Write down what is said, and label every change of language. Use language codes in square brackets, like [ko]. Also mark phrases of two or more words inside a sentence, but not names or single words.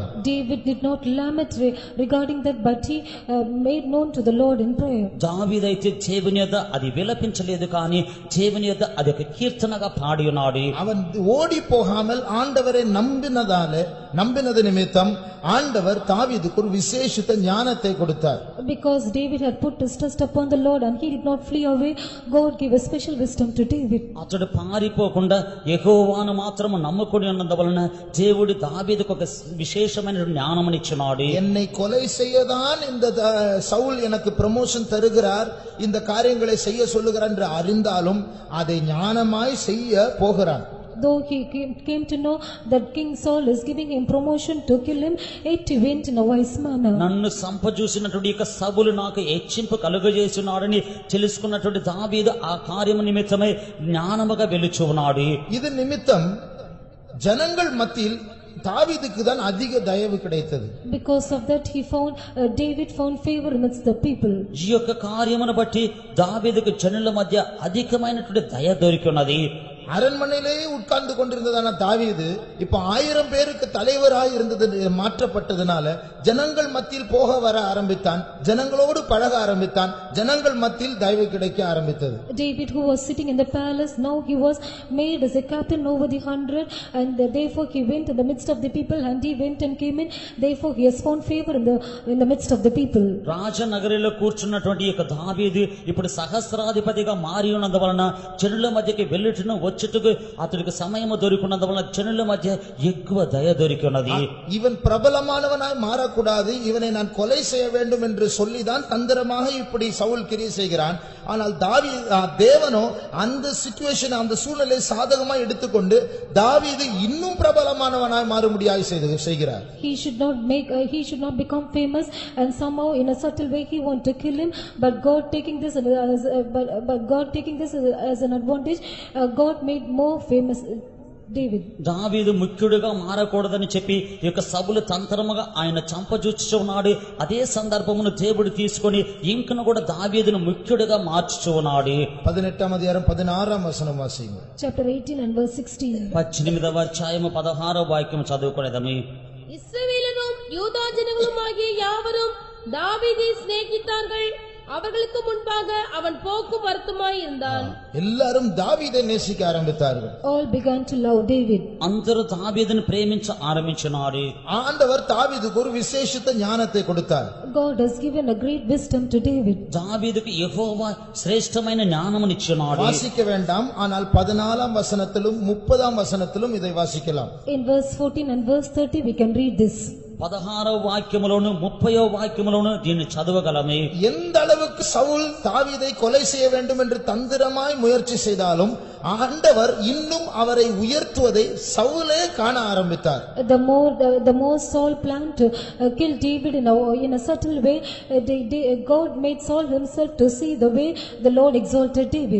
[en] David did not lament regarding that, but he made known to the Lord in prayer. [te] దావీదైతే దేవుని యొద్ద అది విలపించలేదు, కానీ దేవుని యొద్ద అది ఒక కీర్తనగా పాడి ఉన్నాడు. [ta] அவன் ஓடி போகாமல் ஆண்டவரை நம்பினது நிமித்தம் ஆண்டவர் தாவீதுக்கு ஒரு விசேஷித்த ஞானத்தை கொடுத்தார். [en] Because David had put his trust upon the Lord and he did not flee away, God gave a special wisdom to David. [te] అతడు పారిపోకుండా యెహోవాను మాత్రము నమ్ముకొని ఉన్నందువలన దేవుడు దావీదుకు ఒక విశేషమైన జ్ఞానమునిచ్చినాడు. [ta] என்னை கொலை செய்யதான் இந்த சவுல் எனக்கு ப்ரமோஷன் தருகிறார், இந்த காரியங்களை செய்ய சொல்லுகிறார் என்று அறிந்தாலும் அதை ஞானமாய் செய்ய போகிறான். [en] Though he came to know that King Saul is giving him promotion to kill him, yet he went in a wise manner. [te] నన్ను సంపజూసినటువంటి యొక్క సౌలు నాకు హెచ్చింపు కలుగజేస్తున్నాడని తెలుసుకున్నటువంటి దావీదు ఆ కార్యము నిమిత్తమై జ్ఞానముగా వెలుచు ఉన్నాడు. ఇది నిమిత్తం [ta] ஜனங்கள் மத்தியில் தாவீதுக்கு தான் அதிக தயவு கிடைத்தது. [en] Because of that David found favor amidst the people. [te] ఈ యొక్క కార్యమును బట్టి దావీదుకు జనుల మధ్య అధికమైనటువంటి దయ దొరికినది. [ta] அரண்மனையிலே உட்கார்ந்து கொண்டிருந்ததான தாவீது இப்ப 1000 பேருக்கு தலைவராய் இருந்தது மாற்றப்பட்டதனால ஜனங்கள் மத்தியில் போக வர ஆரம்பித்தான், ஜனங்களோடு பழக ஆரம்பித்தான், ஜனங்கள் மத்தியில் தயவு கிடைக்க ஆரம்பித்தது. [en] David, who was sitting in the palace, now he was made as a captain over the 100, and therefore he went in the midst of the people, and he went and came in, therefore he has found favor in the midst of the people. [te] రాజనగరిలో కూర్చున్నటువంటి యొక్క దావీదు ఇప్పుడు సహస్రాధిపతిగా మారి ఉన్నందువలన జనుల మధ్యకి వెళ్ళుటను వచ్చుటకు అతడికి సమయం దొరికినందువలన జనుల మధ్య ఎక్కువ దయ దొరికినది. [ta] இவன் பிரபலமானவனாய் மாறக்கூடாது, இவனை நான் கொலை செய்ய வேண்டும் என்று சொல்லிதான் தந்திரமாக இப்படி சவுல் கிரியை செய்கிறான். ஆனால் தேவனோ அந்த சிச்சுவேஷன், அந்த சூழ்நிலை சாதகமாக எடுத்துக்கொண்டு தாவீது இன்னும் பிரபலமானவனாய் மாறும்படியாய் செய்கிறார். [en] He should not become famous, and somehow in a subtle way he want to kill him, but God taking this as an advantage, God made more famous David. [te] దావీదు ముఖ్యుడిగా మారకూడదని చెప్పి ఈ యొక్క సౌలు తంత్రముగా ఆయన చంపజూచుచున్నాడు. అదే సందర్భమును దేవుడు తీసుకొని ఇంకను కూడా దావీదును ముఖ్యుడిగా మార్చుచున్నాడు. 18వ అధ్యాయం 16వ వచనం వాసింది. [en] Chapter 18 and verse 16. [te] 18వ అధ్యాయము 16వ వాక్యం చదువుకొనేదము. [ta] இஸ்ரவேலரும் யூதா ஜனங்களுமாகிய யாவரும் தாவீதை சிநேகித்தார்கள். அவர்களுக்கு முன்பாக அவன் போக்கும் வருத்தமாய் இருந்தான். எல்லாரும் தாவீதை நேசிக்க ஆரம்பித்தார்கள். [en] All began to love David. [te] అందరూ దావీదును ప్రేమించ ఆరంభించినారు. [ta] ஆண்டவர் தாவீதுக்கு ஒரு விசேஷித்த ஞானத்தை கொடுத்தார். [en] God has given a great wisdom to David. [te] దావీదుకు యెహోవా శ్రేష్టమైన జ్ఞానమునిచ్చినాడు. [ta] வாசிக்க வேண்டாம், ஆனால் 14ஆம் வசனத்திலும் 30ஆம் வசனத்திலும் இதை வாசிக்கலாம். [en] In verse 14 and verse 30 we can read this. [te] 16వ వాక్యములోను 30వ వాక్యములోను దీన్ని చదవగలమే. [ta] எந்த அளவுக்கு சவுல் தாவீதை கொலை செய்ய வேண்டும் என்று தந்திரமாய் முயற்சி செய்தாலும் ஆண்டவர் இன்னும் அவரை உயர்த்துவதை சவுலே காண ஆரம்பித்தார். [en] The more Saul planned to kill David in a subtle way, God made Saul himself to see the way the Lord exalted David.